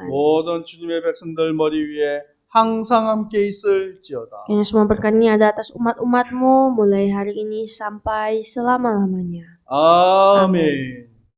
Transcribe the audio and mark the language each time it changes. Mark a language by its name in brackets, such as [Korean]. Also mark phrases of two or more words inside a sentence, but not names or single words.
[Korean] 모든 주님의 백성들 머리 위에 항상 함께 있을지어다. [Indonesian] Yang semua berkat ini ada atas umat-umat-Mu mulai hari ini sampai selama-lamanya. [Korean] 아멘.